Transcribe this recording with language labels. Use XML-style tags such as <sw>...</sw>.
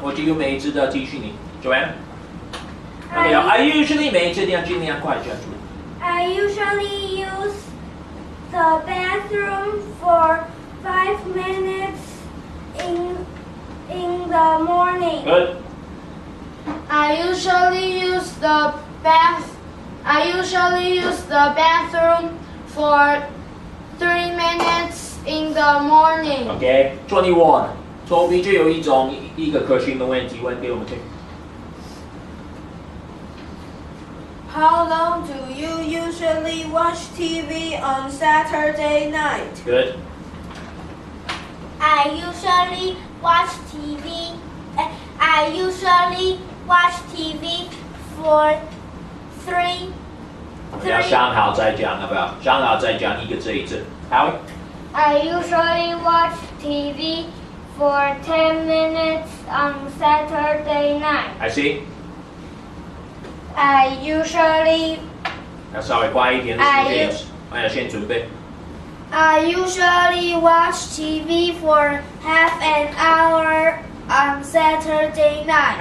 <zh>我几乎每一次都要提醒你，Joanne。那个要</zh> <en>I usually</en> <zh>每一次一定要尽量快讲出来。</zh> <en>I usually use the bathroom for 5 minutes in the morning. Good. I usually use the bathroom for 3 minutes in the morning. Okay. 21.</en> <zh>Toby 就有一个可行的问题问给我们听。</zh> <en>How long do you usually watch TV on Saturday night? Good. I usually watch TV. I usually watch TV for 3.</en> <zh>我们要想好再讲，好不好？想好再讲一个这一次。Howie.</zh> <en>I usually watch TV for 10 minutes on Saturday night. I see. I usually</en> <zh>要稍微快一点的时间，我要先准备。</zh> <en>I usually watch TV for half an hour on Saturday night.</en>